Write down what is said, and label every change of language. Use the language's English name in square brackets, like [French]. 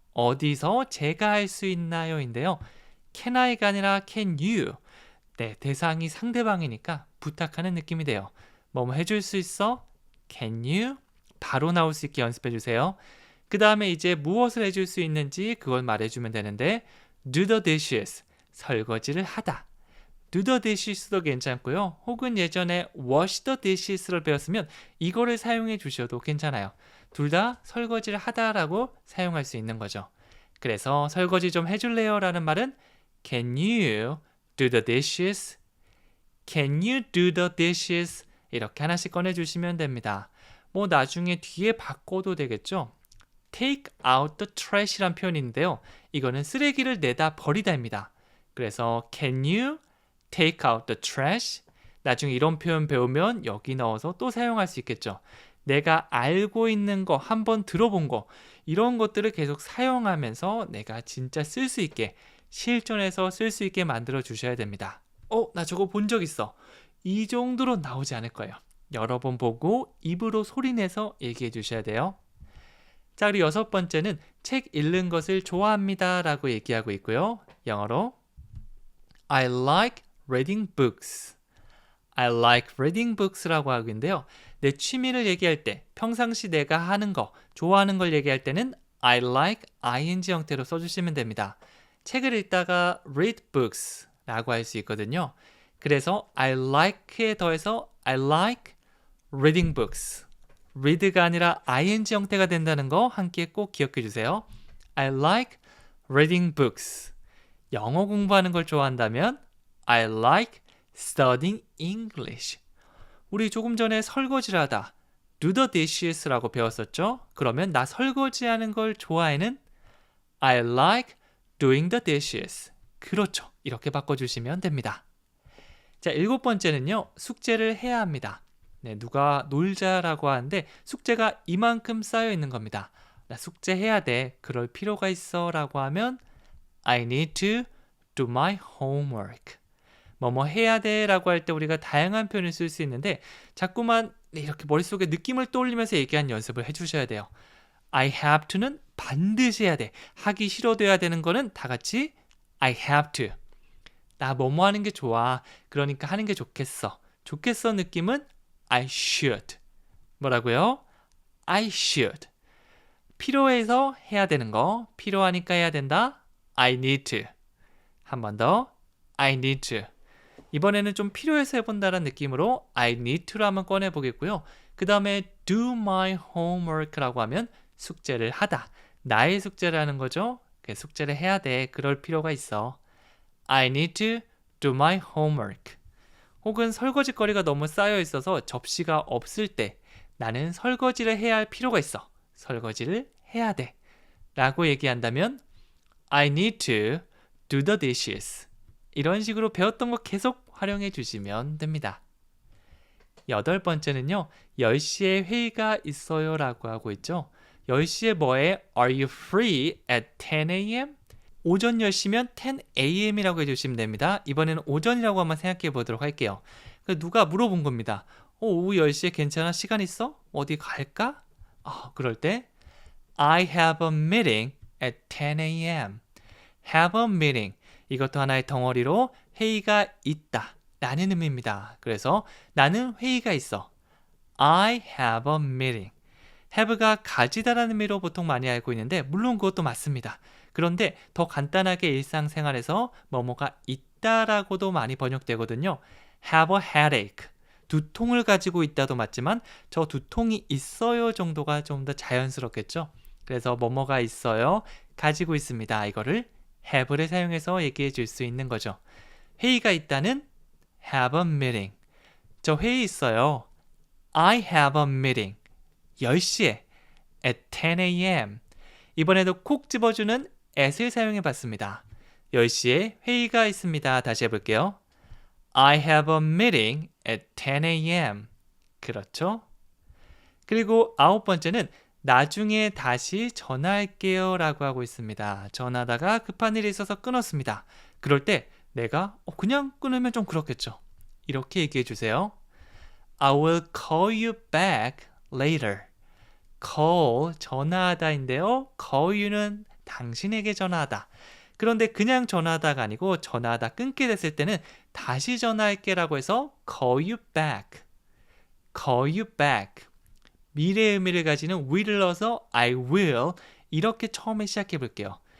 [Korean] 어디서 제가 할 수 있나요? 인데요. Can I가 아니라 [English] can you? [Korean] 네, 대상이 상대방이니까 부탁하는 느낌이 돼요. 뭐뭐 해줄 수 있어? [English] Can you? [Korean] 바로 나올 수 있게 연습해 주세요. 그 다음에 이제 무엇을 해줄 수 있는지 그걸 말해주면 되는데 [English] do the dishes, [Korean] 설거지를 하다. do the dishes도 괜찮고요. 혹은 예전에 wash the dishes를 배웠으면 이거를 사용해 주셔도 괜찮아요. 둘 다 설거지를 하다라고 사용할 수 있는 거죠. 그래서 설거지 좀 해줄래요? 라는 말은 [English] Can you do the dishes? Can you do the dishes? [Korean] 이렇게 하나씩 꺼내주시면 됩니다. 뭐 나중에 뒤에 바꿔도 되겠죠? [English] Take out the trash [Korean] 이란 표현인데요. 이거는 쓰레기를 내다 버리다입니다. 그래서 [English] Can you take out the trash? [Korean] 나중에 이런 표현 배우면 여기 넣어서 또 사용할 수 있겠죠. 내가 알고 있는 거, 한번 들어본 거 이런 것들을 계속 사용하면서 내가 진짜 쓸 수 있게 실전에서 쓸 수 있게 만들어 주셔야 됩니다. 나 저거 본 적 있어. 이 정도로 나오지 않을 거예요. 여러 번 보고 입으로 소리내서 얘기해 주셔야 돼요. 자, 그리고 6번째는 책 읽는 것을 좋아합니다 라고 얘기하고 있고요. 영어로 [English] I like reading books. I like reading books [Korean] 라고 하고있는데요. 내 취미를 얘기할 때, 평상시 내가 하는 거, 좋아하는 걸 얘기할 때는 I like ing 형태로 써주시면 됩니다. 책을 읽다가 read books 라고 할 수 있거든요. 그래서 [English] I like에 더해서 I like reading books. [Korean] read가 아니라 ing 형태가 된다는 거 함께 꼭 기억해 주세요. [English] I like reading books. [Korean] 영어 공부하는 걸 좋아한다면 [English] I like studying English. [Korean] 우리 조금 전에 설거지를 하다 do the dishes라고 배웠었죠? 그러면 나 설거지하는 걸 좋아해는 [English] I like doing the dishes. [Korean] 그렇죠. 이렇게 바꿔주시면 됩니다. 자, 7번째는요. 숙제를 해야 합니다. 네, 누가 놀자라고 하는데 숙제가 이만큼 쌓여 있는 겁니다. 나 숙제 해야 돼. 그럴 필요가 있어 라고 하면 [English] I need to do my homework. [Korean] 뭐뭐 해야 돼 라고 할 때 우리가 다양한 표현을 쓸 수 있는데 자꾸만 이렇게 머릿속에 느낌을 떠올리면서 얘기하는 연습을 해주셔야 돼요. [English] I have to [Korean] 는 반드시 해야 돼. 하기 싫어도 해야 되는 거는 다 같이 I have to. 나 뭐뭐 하는 게 좋아. 그러니까 하는 게 좋겠어. 좋겠어 느낌은 I should. 뭐라고요? [English] I should. [Korean] 필요해서 해야 되는 거. 필요하니까 해야 된다. [English] I need to. [Korean] 한 번 더. I need to. 이번에는 좀 필요해서 해본다는 느낌으로 I need to를 한번 꺼내보겠고요. 그 다음에 do my homework라고 하면 숙제를 하다. 나의 숙제를 하는 거죠. 숙제를 해야 돼. 그럴 필요가 있어. [English] I need to do my homework. [Korean] 혹은 설거지거리가 너무 쌓여 있어서 접시가 없을 때 나는 설거지를 해야 할 필요가 있어. 설거지를 해야 돼. 라고 얘기한다면 [English] I need to do the dishes. [Korean] 이런 식으로 배웠던 거 계속 활용해 주시면 됩니다. 8번째는요. 10시에 회의가 있어요 라고 하고 있죠. 10시에 뭐해? [English] Are you free at 10 a.m.? [Korean] 오전 10시면 10 a.m.이라고 해주시면 됩니다. 이번에는 오전이라고 한번 생각해 보도록 할게요. 누가 물어본 겁니다. 오후 10시에 괜찮아? 시간 있어? 어디 갈까? 그럴 때 [English] I have a meeting at 10 a.m. have a meeting. [Korean] 이것도 하나의 덩어리로 회의가 있다 라는 의미입니다. 그래서 나는 회의가 있어. [English] I have a meeting. [Korean] have가 가지다라는 의미로 보통 많이 알고 있는데 물론 그것도 맞습니다. 그런데 더 간단하게 일상생활에서 뭐뭐가 있다라고도 많이 번역되거든요. have a headache. 두통을 가지고 있다도 맞지만 저 두통이 있어요 정도가 좀 더 자연스럽겠죠. 그래서 뭐뭐가 있어요. 가지고 있습니다. 이거를 have를 사용해서 얘기해 줄 수 있는 거죠. 회의가 있다는 have a meeting. 저 회의 있어요. [English] I have a meeting. 10시에 at 10 a.m. [Korean] 이번에도 콕 집어주는 at을 사용해 봤습니다. 10시에 회의가 있습니다. 다시 해볼게요. [English] I have a meeting at 10 a.m. 그렇죠? [Korean] 그리고 9번째는 나중에 다시 전화할게요 라고 하고 있습니다. 전화하다가 급한 일이 있어서 끊었습니다. 그럴 때 내가 그냥 끊으면 좀 그렇겠죠. 이렇게 얘기해 주세요. [English] I will call you back later. [Korean] call, 전화하다인데요. call you는 당신에게 전화하다. 그런데 그냥 전화하다가 아니고 전화하다 끊게 됐을 때는 다시 전화할게 라고 해서 call you back. [English] call you back. [Korean] 미래의 의미를 가지는 will을 넣어서 I will 이렇게 처음에 시작해 볼게요.